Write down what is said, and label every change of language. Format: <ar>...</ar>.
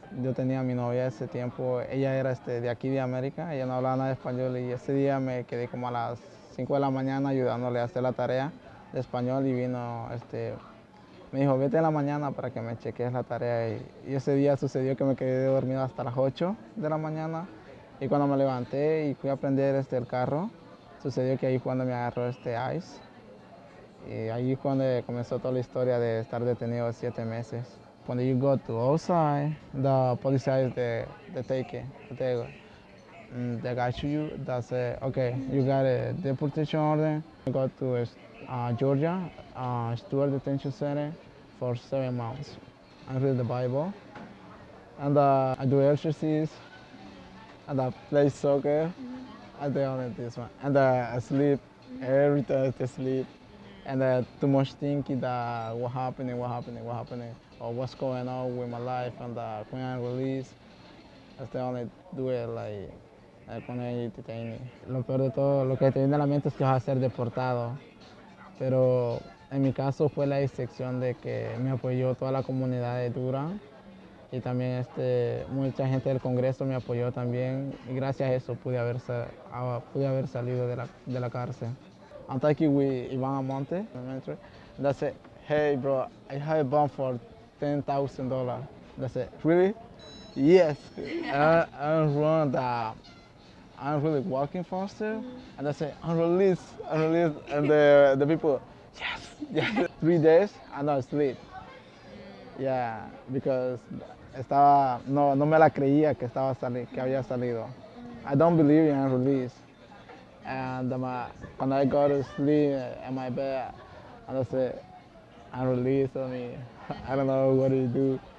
<es>Yo tenía a mi novia ese tiempo, ella era de aquí de América, ella no hablaba nada de español y ese día me quedé como a las 5 de la mañana ayudándole a hacer la tarea de español y vino me dijo, vete en la mañana para que me cheques la tarea. Y ese día sucedió que me quedé dormido hasta las 8 de la mañana. Y cuando me levanté y fui a prender el carro, sucedió que ahí fue cuando me agarró ICE. Y ahí fue cuando comenzó toda la historia de estar detenido 7 meses.</es> <en>When you go to outside, the police guys, they take it. They got you. They say, okay, you got a deportation order. I go to Georgia, Stewart Detention Center for 7 months. I read the Bible, and I do exercise, and I play soccer. I do only this one, and I sleep. Every time I sleep, and too much thinking that what happening, or what's going on with my life, and when I release, I only do it</en> <es>cuando ellos te tienen. Lo peor de todo, lo que te viene a la mente es que vas a ser deportado. Pero en mi caso fue la excepción de que me apoyó toda la comunidad de Durham y también mucha gente del Congreso me apoyó también y gracias a eso pude haber salido de la cárcel.</es> <en>I'm talking with Iván Amonte, that said, hey bro, I have a bond for $10,000. That's it. Really? Yes. I'm really walking faster, and I say, I'm released, and the people, yes, yes. 3 days, and I sleep. Yeah, because</en> <es>no me la creía que había salido.</es> <en>I don't believe in release. And when I go to sleep in my bed, and I say, I'm released, I don't know what to do.</en>